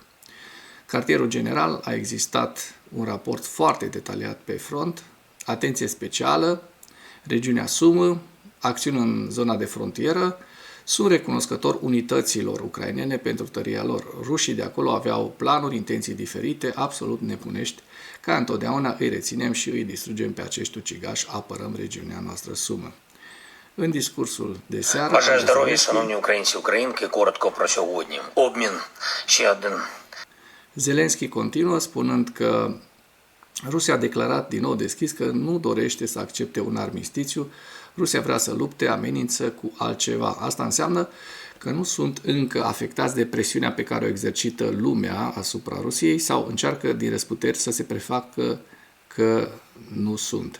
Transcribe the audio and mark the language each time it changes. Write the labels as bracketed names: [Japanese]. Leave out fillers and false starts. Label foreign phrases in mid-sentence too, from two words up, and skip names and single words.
[Romanian] Cartierul general a existat un raport foarte detaliat pe front, atenție specială, regiunea Sumă, acțiuni în zona de frontieră. Sunt recunoscător unităților ucrainene pentru tăria lor. Rușii de acolo aveau planuri, intenții diferite, absolut nebunești. Ca întotdeauna îi reținem și îi distrugem pe acești ucigași, apărăm regiunea noastră Sumă. În discursul de seară... [Ukrainian] Бажаю здоров'я, шановні українці, українки, коротко про сьогодні. Обмін ще один. [Romanian] Zelenski continuă spunând că Rusia a declarat din nou deschis că nu dorește să accepte un armistițiu. Rusia vrea să lupte, amenință cu altceva. Asta înseamnă că nu sunt încă afectați de presiunea pe care o exercită lumea asupra Rusiei sau încearcă din răsputeri să se prefacă că nu sunt.